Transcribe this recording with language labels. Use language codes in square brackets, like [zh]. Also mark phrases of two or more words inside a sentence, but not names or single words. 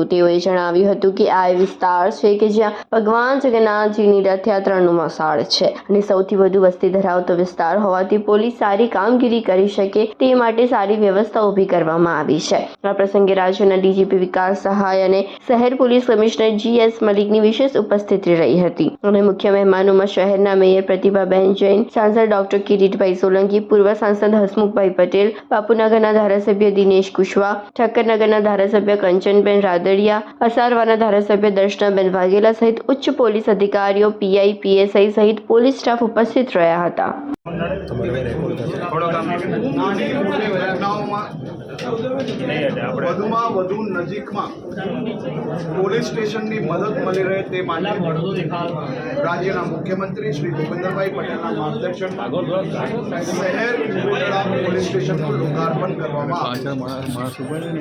[gu] તેઓએ જણાવ્યું હતું કે આ વિસ્તાર છે કે જ્યાં ભગવાન જગન્નાથજીની રથયાત્રાનું મસાળ છે અને સૌથી વધુ વસ્તી ધરાવતો વિસ્તાર હોવાથી પોલીસ સારી કામગીરી કરી શકે તે માટે સારી વ્યવસ્થા ઊભી કરવામાં આવી છે। આ પ્રસંગે રાજ્યના ડીજીપી વિકાસ સહાય અને શહેર પોલીસ કમિશનર GS મલિકની વિશેષ ઉપસ્થિતિ રહી હતી અને મુખ્ય મહેમાનોમાં શહેરના મેયર પ્રતિભાબેન જૈન, સાંસદ ડૉક્ટર કિરીટભાઈ સોલંકી, પૂર્વ સાંસદ હસમુખભાઈ પટેલ, બાપૂનગરના ધારાસભ્ય દિનેશ કુશવાહા, ઠક્કરનગરના ધારાસભ્ય કંચનબેન રાદડિયા, અસારવાના ધારાસભ્ય દર્શનાબેન વાઘેલા સહિત ઉચ્ચ પોલીસ અધિકારીઓ, PI, PSI સહિત પોલીસ સ્ટાફ ઉપસ્થિત રહ્યા હતા। વધુમાં વધુ નજીકમાં પોલીસ સ્ટેશનની મદદ મળી રહે તે માટે રાજ્યના મુખ્યમંત્રી શ્રી ભૂપેન્દ્રભાઈ પટેલના માર્ગદર્શનમાં શહેર કોટડા પોલીસ સ્ટેશનનું લોકાર્પણ કરવામાં આવ્યું।